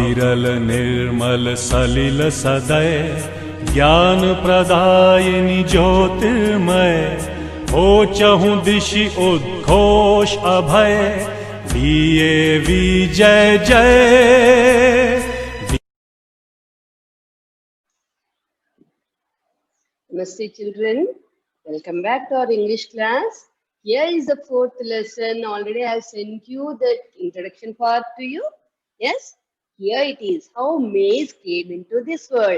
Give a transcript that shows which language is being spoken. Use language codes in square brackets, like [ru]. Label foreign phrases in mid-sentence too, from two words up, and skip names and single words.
[hi] विरल निर्मल सलिल सदय ज्ञान प्रदायिनी ज्योतिर्मय हो चहु दिशि उद्घोष अभय दिए विजय जय। [en] Namaste children, welcome back to our English class. Here is the fourth lesson. Already I have sent you the introduction part to you. Yes, here it is, how maize came into this world.